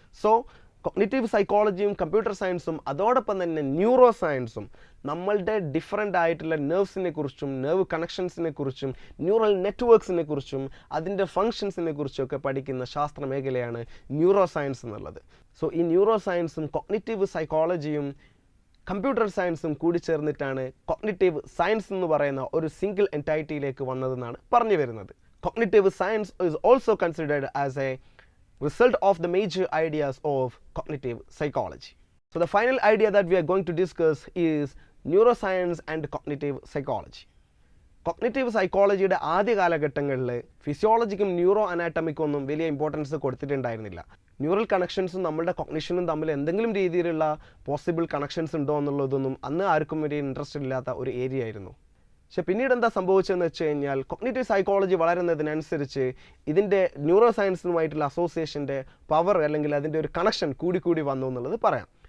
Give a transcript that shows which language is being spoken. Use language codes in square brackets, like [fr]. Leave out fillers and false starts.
[ml] So cognitive സൈക്കോളജിയും computer സയൻസും അതോടൊപ്പം തന്നെ ന്യൂറോ സയൻസും നമ്മളുടെ ഡിഫറെൻ്റ് ആയിട്ടുള്ള നെർവ്സിനെ കുറിച്ചും നെർവ് കണക്ഷൻസിനെ കുറിച്ചും ന്യൂറൽ നെറ്റ്വർക്ക്സിനെ കുറിച്ചും അതിൻ്റെ ഫങ്ഷൻസിനെ കുറിച്ചൊക്കെ പഠിക്കുന്ന ശാസ്ത്ര മേഖലയാണ് ന്യൂറോ സയൻസ് എന്നുള്ളത്. സോ ഈ ന്യൂറോ സയൻസും കോഗ്നിറ്റീവ് സൈക്കോളജിയും കമ്പ്യൂട്ടർ സയൻസും കൂടി ചേർന്നിട്ടാണ് കോഗ്നിറ്റീവ് സയൻസ് എന്ന് പറയുന്ന ഒരു സിംഗിൾ എൻറ്റൈറ്റിയിലേക്ക് വന്നതെന്നാണ് പറഞ്ഞു വരുന്നത്. [en] Cognitive science is also considered as a result of the major ideas of cognitive psychology. So the final idea that we are going to discuss is neuroscience and cognitive psychology. [ml] Cognitive സൈക്കോളജിയുടെ ആദ്യ കാലഘട്ടങ്ങളിൽ ഫിസിയോളജിക്കും neuro അനാറ്റമിക്കും ഒന്നും വലിയ importance കൊടുത്തിട്ടുണ്ടായിരുന്നില്ല. Neural കണക്ഷൻസും നമ്മളുടെ കോഗ്നിഷനും തമ്മിൽ എന്തെങ്കിലും രീതിയിലുള്ള possible connections ഉണ്ടോ എന്നുള്ളതൊന്നും അന്ന് ആർക്കും വലിയ ഇൻട്രസ്റ്റ് ഇല്ലാത്ത ഒരു ഏരിയ ആയിരുന്നു. പക്ഷെ പിന്നീട് എന്താ സംഭവിച്ചതെന്ന് വെച്ച് കഴിഞ്ഞാൽ കോഗ്നിറ്റീവ് സൈക്കോളജി വളരുന്നതിനനുസരിച്ച് ഇതിൻ്റെ ന്യൂറോ സയൻസുമായിട്ടുള്ള അസോസിയേഷൻ്റെ പവർ അല്ലെങ്കിൽ അതിൻ്റെ ഒരു കണക്ഷൻ കൂടി വന്നു എന്നുള്ളത് പറയാം.